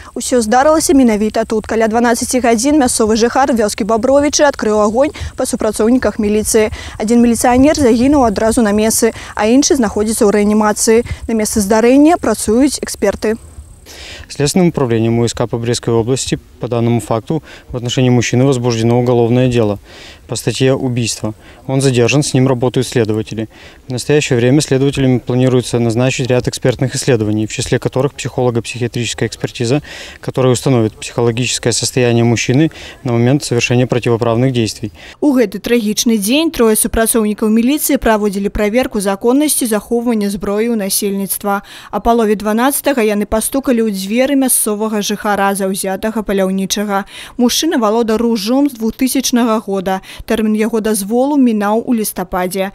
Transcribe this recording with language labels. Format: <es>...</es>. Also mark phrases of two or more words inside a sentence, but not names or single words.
<be>Усё здарылася менавіта тут. Каля 12 гадзін мясцовы жыхар вёскі Бабровічы адкрыў агонь па супрацоўніках міліцыі. Адзін міліцыянер загінуў адразу на месцы, а іншы знаходзіцца ў рэанімацыі. На месцы здарэння працуюць эксперты.</be> <ru>Следственным управлением УСК по Брестской области по данному факту в отношении мужчины возбуждено уголовное дело по статье «Убийство». Он задержан, с ним работают следователи. В настоящее время следователями планируется назначить ряд экспертных исследований, в числе которых психолого-психиатрическая экспертиза, которая установит психологическое состояние мужчины на момент совершения противоправных действий.</ru> <be>У гэты трагічны дзень трое супрацоўнікаў міліцыі праводзілі праверку законнасці захоўвання зброі ў насельніцтва. А палове 12-го яны пастукалі ў дзверы мясцовага жыхара заўзятага паляўнічага. Мужчына валодаў ружом з 2000 года. Тэрмін яго дазволу мінаў у лістападзе.</be>